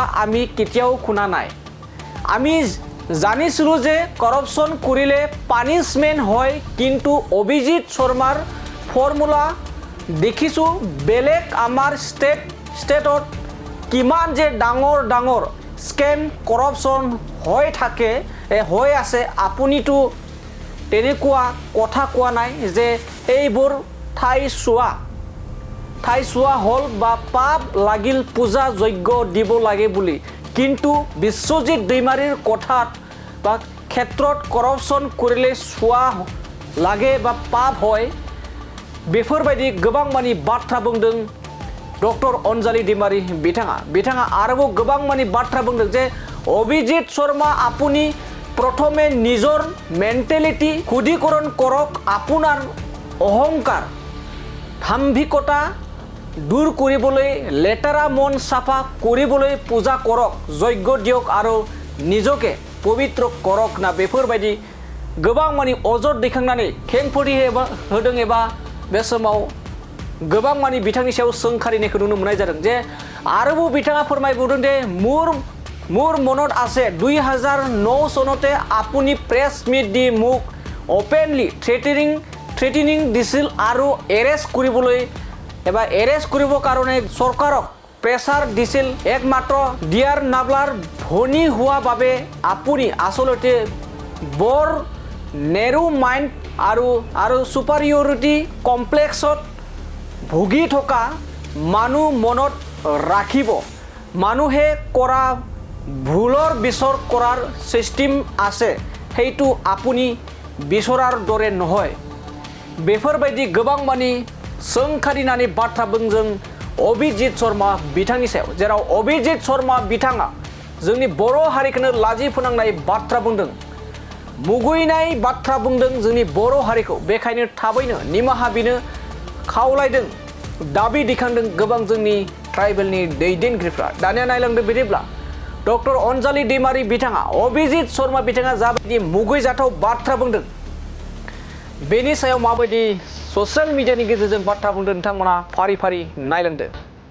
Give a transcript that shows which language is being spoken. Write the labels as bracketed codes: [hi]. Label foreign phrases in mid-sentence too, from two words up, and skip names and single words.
[as] আমি কেতিয়াও শুনা নাই আমি জানিছিলোঁ যে কৰাপশ্যন কৰিলে পানিশমেণ্ট হয় কিন্তু অভিজিত শৰ্মাৰ ফৰ্মুলা দেখিছোঁ বেলেগ আমাৰ ষ্টেটত কিমান যে ডাঙৰ স্কেম কৰাপশ্যন হৈ আছে আপুনিতো তেনেকুৱা কথা কোৱা নাই যে এইবোৰ ঠাই চোৱা হ'ল বা পাপ লাগিল পূজা যজ্ঞ দিব লাগে বুলি কিন্তু বিশ্বজিৎ दैमारीৰ কথাত বা ক্ষেত্ৰত কৰাপশ্যন কৰিলে চোৱা লাগে বা পাপ হয় [brx] बेफोरबायदि गोबां मानि बाथ्रा बुंदों डक्टर अन्जालि दैमारी बिथाङा आरोबाव गोबां मानि बाथ्रा बुंदों जे अभिजित शर्मा [as] আপুনি প্ৰথমে নিজৰ মেন্টেলিটি শুদ্ধিকৰণ কৰক আপুনাৰ অহংকাৰ দাম্ভিকতা দূৰ কৰিবলৈ লেটেৰা মন চাফা কৰিবলৈ পূজা কৰক যজ্ঞ দিয়ক আৰু নিজকে পৱিত্ৰ কৰক না [brx] बेफोरबायदि गोबां मानि अजद दैखांनानै खेंफोरथि होदों एबा बे समाव गोबां मानि बिथांनि सायाव सोंखारिनायखौ नुनो मोननाय जादों जे आरोबाव बिथाङा फोरमायबावदों जे [as] মোৰ মনত আছে 2009 চনতে আপুনি প্ৰেছ মিট দি মোক অপেনলি থ্ৰেটেনিং দিছিল আৰু এৰেষ্ট কৰিবৰ কাৰণে চৰকাৰক প্ৰেছাৰ দিছিল একমাত্ৰ ডিয়াৰ নাবলাৰ ভনী হোৱা বাবে আপুনি আচলতে বৰ নেৰো মাইণ্ড আৰু সুপাৰিয়ৰিটি কমপ্লেক্সত ভুগি থকা মানুহ মনত ৰাখিব মানুহে কৰা ভুলৰ বিচাৰ কৰাৰ সিস্টেম আছে সেইটো আপুনি বিচৰাৰ দৰে নহয় [brx] बेफोरबायदि गोबां मानि सोंखारिनानै बाथ्रा बुंदों अभिजित शर्मा बिथांनि सायाव जेराव अभिजित शर्मा बिथाङा जोंनि बर' हारिखौनो लाजि फोनांनाय बाथ्रा बुंदों मुगैनाय बाथ्रा बुंदों जोंनि बर' हारिखौ बेखायनो थाबैनो निमाहा बिनो खावलायदों दाबि दैखांदों गोबां जोंनि ट्राइबेलनि दैदेनगिरिफ्रा दानिया नायलांदों बिदिब्ला डक्टर अन्जालि दैमारी बिथाङा अभिजित शर्मा बिथाङा जाबायदि मुगैजाथाव बाथ्रा बुंदों बेनि सायाव माबायदि ससियेल मिडियानि गेजेरजों बाथ्रा बुंदों नोंथांमोना फारि नायलांदो